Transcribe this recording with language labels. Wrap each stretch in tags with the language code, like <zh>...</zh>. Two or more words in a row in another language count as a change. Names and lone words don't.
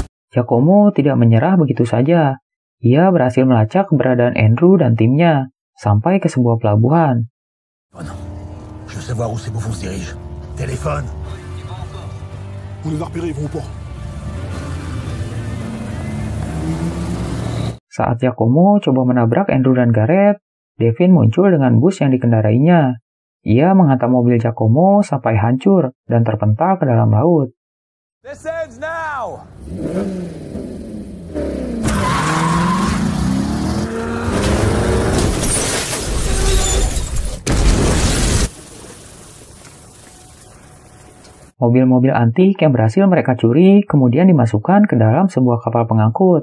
<id>Giacomo tidak menyerah begitu saja. Ia berhasil melacak keberadaan Andrew dan timnya sampai ke sebuah pelabuhan.</id> <fr>Oh non, je veux savoir où ces bouffons se dirigent. Téléphone. On les a repérés, ils vont au port.</fr> <id>Saat Giacomo coba menabrak Andrew dan Gareth, Devin muncul dengan bus yang dikendarainya. Ia menghantam mobil Giacomo sampai hancur dan terpental ke dalam laut.</id> <en>This ends now!</en> <id>Mobil-mobil antik yang berhasil mereka curi kemudian dimasukkan ke dalam sebuah kapal pengangkut.</id>